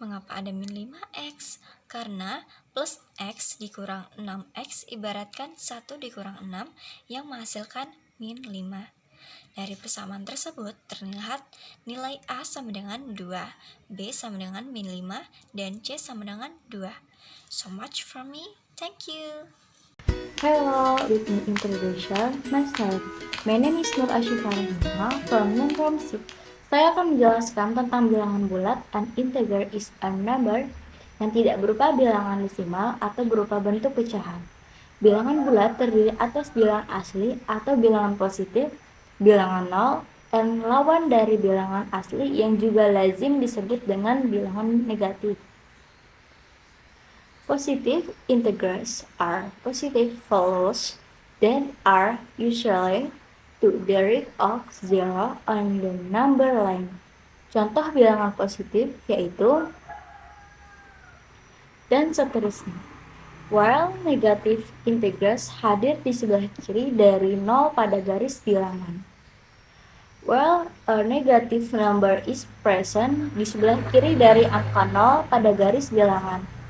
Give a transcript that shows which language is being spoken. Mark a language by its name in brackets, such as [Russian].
[Indonesian] Mengapa ada min 5x? Karena plus x dikurang 6x ibaratkan 1 dikurang 6 yang menghasilkan min 5. Dari persamaan tersebut terlihat nilai A sama dengan 2, B sama dengan min 5, dan C sama dengan 2. [English] So much from me. Thank you. Hello, let me introduce myself. My name is Nur Ashifa Rahima from Nonrom 6. [Indonesian] Saya akan menjelaskan tentang bilangan bulat. [English] An integer is a number [Indonesian] yang tidak berupa bilangan desimal atau berupa bentuk pecahan. Bilangan bulat terdiri atas bilangan asli atau bilangan positif, bilangan nol, dan lawan dari bilangan asli yang juga lazim disebut dengan bilangan negatif. [English] Positive integers are positive values that are usually to the root of 0 on the number line. [Indonesian] Contoh bilangan positif yaitu dan seterusnya. [English] While negative integers [Indonesian] hadir di sebelah kiri dari 0 pada garis bilangan. [English] While a negative number is present [Indonesian] di sebelah kiri dari angka 0 pada garis bilangan.